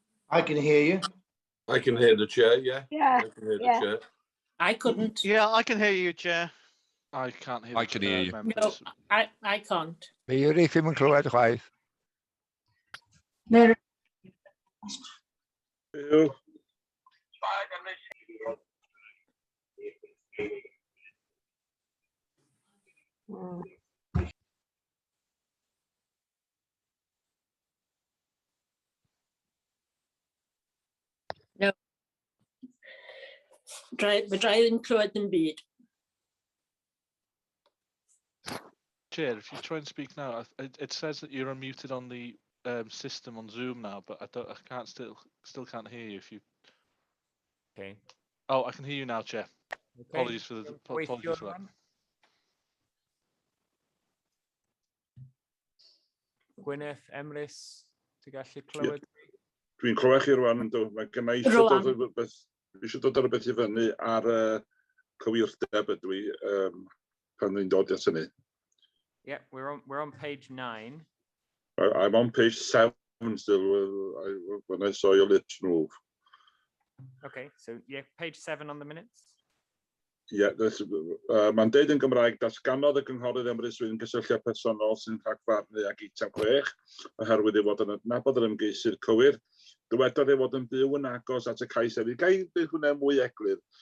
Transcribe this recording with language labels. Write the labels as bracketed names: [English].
[English] I can hear you. I can hear the chair, yeah. Yeah. I can hear the chair. I couldn't. Yeah, I can hear you, Chair. I can't hear. I can hear you. No, I can't. [Welsh] Mary ddim yn clywed chwaith. Mary. [English] No. [Welsh] Fedra I ddim clywed yn byd. [English] Chair, if you try and speak now, it says that you're unmuted on the system on Zoom now, but I can't still can't hear you. If you Okay. Oh, I can hear you now, Chair. Okay. Apologies for the apologies for that. [Welsh] Gwyneth, Emrys, ti'n gallu clywed? Dwi'n clywed chi rwan, yndw. Mae gynna i eisiau dod ar rhywbeth i fyny ar cywirdeb ydw i pan dwi'n dod at hynny. [English] Yeah, we're on page 9. I'm on page 7 still when I saw your lips move. Okay, so yeah, page 7 on the minutes. [Welsh] Yeah, mae'n deud yn Gymraeg, datganodd y cynghorydd Emrys Wyn gysylltiad personol sy'n rhagfarnu ag eitem 6, oherwydd ei fod yn adnabod yr ymgeisydd cywir. Dywedodd ei fod yn byw yn agos at y cais hefyd. Gai bydd hwnna mwy eglur?